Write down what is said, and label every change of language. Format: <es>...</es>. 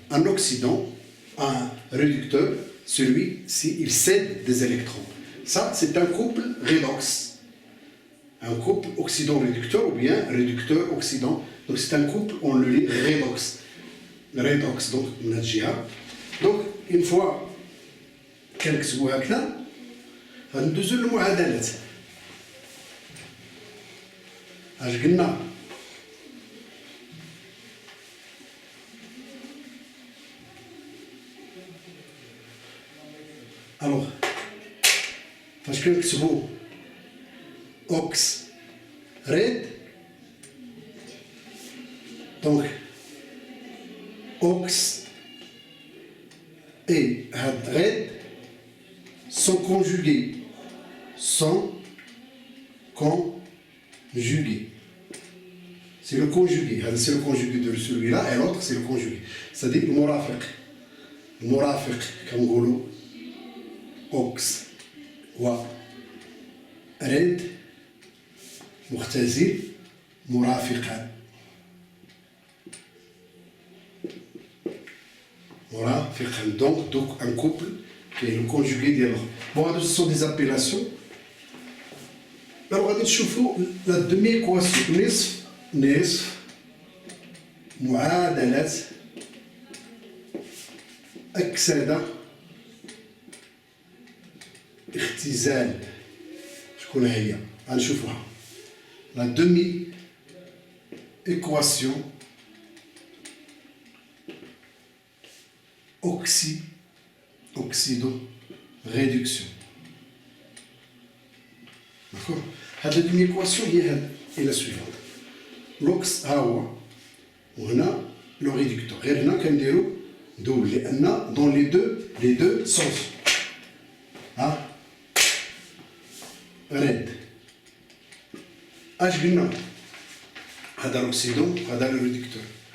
<fr>Un oxydant, un réducteur, celui-ci, il cède des électrons. Ça, c'est un couple redox. Un couple oxydant-réducteur ou bien réducteur-oxydant. Donc, c'est un couple, on le lit redox. Redox, donc, on a déjà. Donc, une fois</fr> <ar>كنكتبوا هكذا غندوزو للمعادلات. اش قلنا؟ الوغ فاش كنكتبوا اوكس ريد دونك اوكس اي هاد ريد</ar> <fr>sont conjugués. C'est le conjugué. C'est le conjugué de celui-là et l'autre c'est le conjugué. C'est-à-dire le</fr> <ar>مرافق كنقولوا اوكس و ريد مختزل مرافقان.</ar> <fr>Donc un couple qui est le conjugué</fr> <ar>ديالهم.</ar> <fr>Bon, ce sont des appellations. Alors,</fr> <ar>غادي نشوفوا la demi-équation نصف معادلة أكسدة اختزال. شكون هي؟ غنشوفوها.</ar> <fr>La demi-équation oxydo-réduction. D'accord?</fr> <ar>هذه</ar> <fr>demi-équation</fr> <ar>هي</ar> <fr>la suivante.</fr> <ar>l'ox ها هو وهنا</ar> <fr>le réducteur.</fr> <ar>غير هنا كنديرو دول لأن</ar> <fr>dans les deux sens.</fr> <ar>ها ريد اش قلنا؟ هذا l'oxydant هذا</ar> <fr>le réducteur.</fr>